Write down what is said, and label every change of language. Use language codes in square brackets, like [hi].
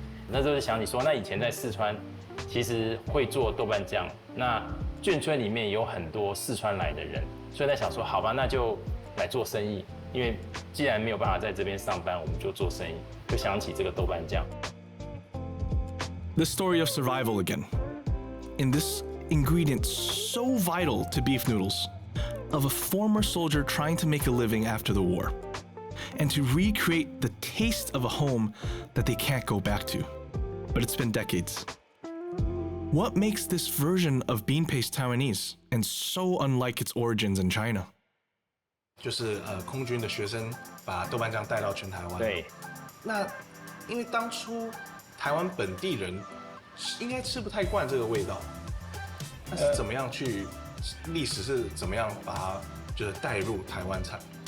[zh] 那时候就想起说，那以前在四川其实会做豆瓣酱，那眷村里面有很多四川来的人，所以在想说，好吧，那就来做生意。因为既然没有办法在这边上班，我们就做生意，就想起这个豆瓣酱。 [en] The story of survival again. In this ingredient so vital to beef noodles, of a former soldier trying to make a living after the war, and to recreate the taste of a home that they can't go back to. But it's been decades. What makes this version of bean paste Taiwanese and so unlike its origins in China? [zh] 就是空军的学生把豆瓣酱带到全台湾。对。那因为当初台湾本地人应该吃不太惯这个味道，那是怎么样去？历史是怎么样把它就是带入台湾菜？